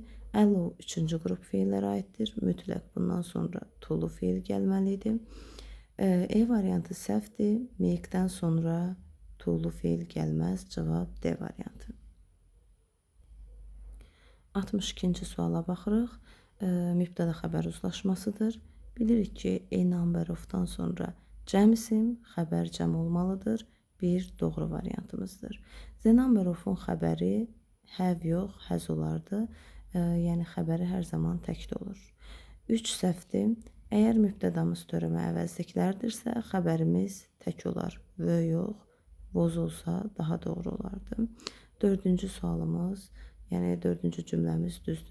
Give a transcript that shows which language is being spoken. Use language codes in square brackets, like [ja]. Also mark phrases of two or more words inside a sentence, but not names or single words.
[az] Allow üçüncü qrup feillərə aiddir. Mütləq bundan sonra to-lu feil gəlməlidir. E variantı səhvdir. Make-dən sonra to-lu feil gəlməz. Cavab D variantı. 62-ci suala baxırıq. Mübtəda xəbər uzlaşmasıdır. Bilirik ki, [en] a number of-dan [az] sonra cəm isim, xəbər cəm olmalıdır. Bir doğru variantımızdır. [en] The number of-un [az] xəbəri have yox, has olardı. Yəni xəbəri hər zaman təkdə olur. 3 səhvdir. Əgər mübtədamız törəmə əvəzliklərdirsə, xəbərimiz tək olar. V yox, voz olsa daha doğru olardı. 4-cü sualımız, yəni 4-cü cümləmiz düzdür.